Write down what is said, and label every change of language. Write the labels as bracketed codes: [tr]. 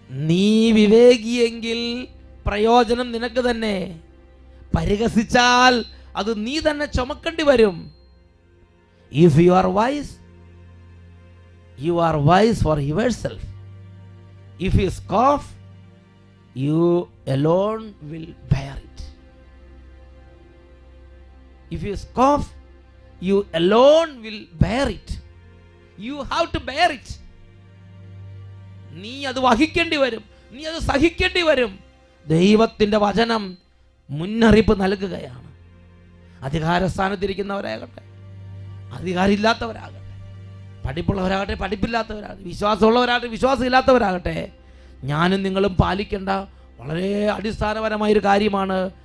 [ml] നീ വിവേകിയെങ്കിൽ പ്രയോജനം നിനക്ക് തന്നെ, പരിഹസിച്ചാൽ അത് നീ തന്നെ ചുമക്കേണ്ടി വരും. [en] If you are wise, you are wise for yourself. If you scoff, you alone will bear it. If you scoff, you alone will bear it. You have to bear it. [ml] നീ അത് വഹിക്കേണ്ടി വരും, നീ അത് സഹിക്കേണ്ടി വരും. ദൈവത്തിൻ്റെ വചനം മുന്നറിയിപ്പ് നൽകുകയാണ്. അധികാരസ്ഥാനത്തിരിക്കുന്നവരാകട്ടെ, അധികാരമില്ലാത്തവരാകട്ടെ, പഠിപ്പുള്ളവരാകട്ടെ, പഠിപ്പില്ലാത്തവരാകട്ടെ, വിശ്വാസമുള്ളവരാകട്ടെ, വിശ്വാസമില്ലാത്തവരാകട്ടെ, ഞാനും നിങ്ങളും പാലിക്കേണ്ട വളരെ അടിസ്ഥാനപരമായൊരു കാര്യമാണ്.